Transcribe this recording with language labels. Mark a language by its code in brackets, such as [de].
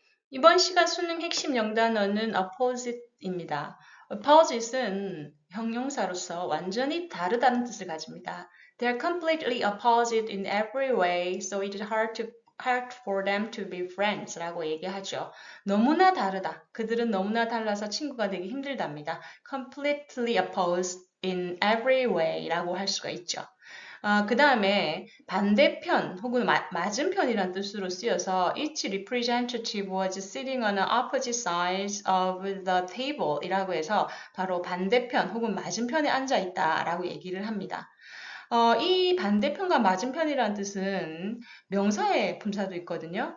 [ko] 이번 시간 수능 핵심 영단어는 opposite입니다. opposite은 형용사로서 완전히 다르다는 뜻을 가집니다. [en] They are completely opposite in every way, so it is hard for them to be friends [ko] 라고 얘기하죠. 너무나 다르다. 그들은 너무나 달라서 친구가 되기 힘들답니다. [en] completely opposed in every way [ko] 라고 할 수가 있죠. 그 다음에 반대편 혹은 맞은편이란 뜻으로 쓰여서 [en] each representative was sitting on opposite sides of the table [ko] 이라고 해서 바로 반대편 혹은 맞은편에 앉아 있다라고 얘기를 합니다. 이 반대편과 맞은편이라는 뜻은 명사의 품사도 있거든요.